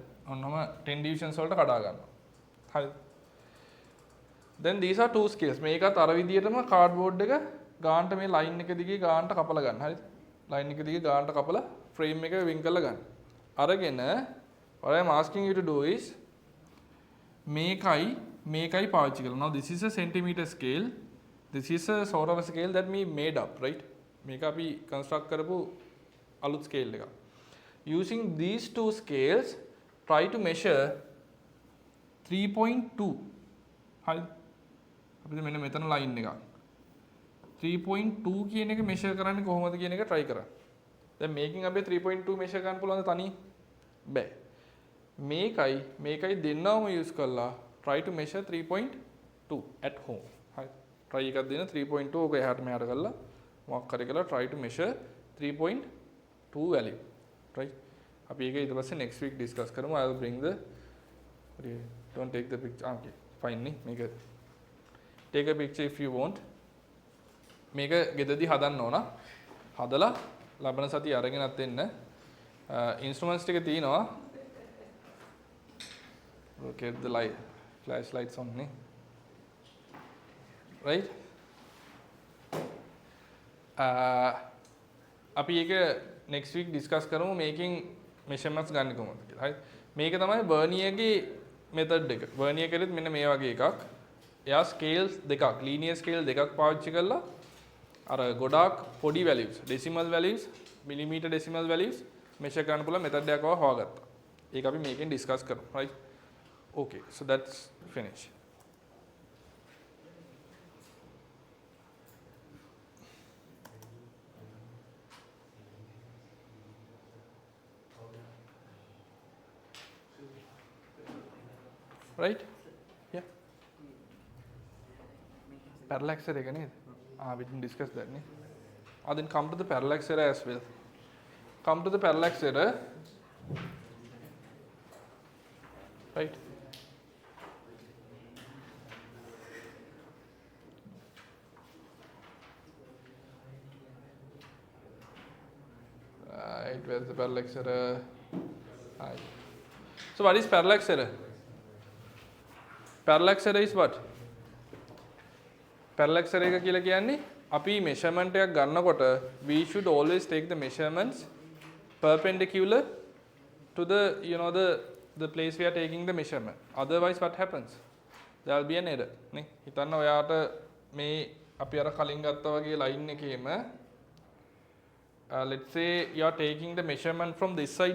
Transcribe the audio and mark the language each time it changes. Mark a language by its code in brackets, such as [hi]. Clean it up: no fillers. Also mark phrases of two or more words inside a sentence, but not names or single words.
[si] ඔන්නම 10 divisions වලට කඩා ගන්නවා. හරිද? [en] then these are two scales. [si] මේකත් අර විදියටම කාඩ්බෝඩ් එක ගානට මේ ලයින් එක දිගේ ගානට කපලා ගන්න. හරිද? ලයින් එක දිගේ ගානට කපලා ෆ්‍රේම් එක වින් කරලා ගන්න. [en] අරගෙන what I am asking you to do is [si] මේකයි පාවිච්චි කරලා. [en] now this is a centimeter scale. this is a sort of a scale that we made up, right? [si] මේක අපි construct කරපු අලුත් scale එකක්. [en] using these two scales try to measure 3.2. [si] හරිද? අපිට මෙන්න මෙතන line එකක්. 3.2 කියන එක measure කරන්නේ කොහොමද කියන එක try කරන්න. දැන් මේකෙන් අපි 3.2 measure කරන්න පුළුවන්ද තනියෙන්? බෑ. මේකයි දෙන්නවම [en] use කරලා try to measure 3.2 at home. [si] හරි. try එකක් දෙන 3.2 ඔක එහාට මෙහාට කරලා මොකක් කරේ කියලා [en] try to measure 3.2 value. [si] right? අපි ඒක ඊට පස්සේ [en] next week discuss [si] කරමු. [en] I will bring the don't take the picture. okay fine නේ. මේක take a picture if you want. [si] මේක ගෙදරදී හදන්න ඕන. හදලා ලබන සතිය අරගෙනත් එන්න. instruments ටික තියෙනවා. [en] look at the light flashlights on නේ. [si] right? අපි ඒක [en] next week discuss [si] කරමු [en] making measurements [si] ගන්න කොහොමද කියලා. හරි. මේක තමයි Vernier-ගේ method එක. Vernier කරෙත් මෙන්න මේ වගේ එකක්. එයා scales දෙකක්, [en] linear scale [si] දෙකක් පාවිච්චි කරලා අර ගොඩාක් පොඩි values, [en] decimal values, millimeter decimal values measure [si] කරන්න පුළුවන් method එකක් හොයාගත්තා. ඒක අපි මේකෙන් discuss කරමු. [en] right? okay, so that's finished. right? yeah. parallax error [si] එක නේද? [en] we didn't discuss that නේ. then come to the parallax error as well. Come to the parallax error. right? right, where's the parallax error? right. so what is parallax error? parallax error is what? parallax error [si] එක කියලා කියන්නේ අපි measurement එකක් ගන්නකොට [en] we should always take the measurements perpendicular to the the place we are taking the measurement. otherwise what happens? there will be an error නේ. [si] හිතන්න ඔයාට මේ අපි අර කලින් ගත්තා වගේ line එකේම [en] let's say you are taking the measurement from this side.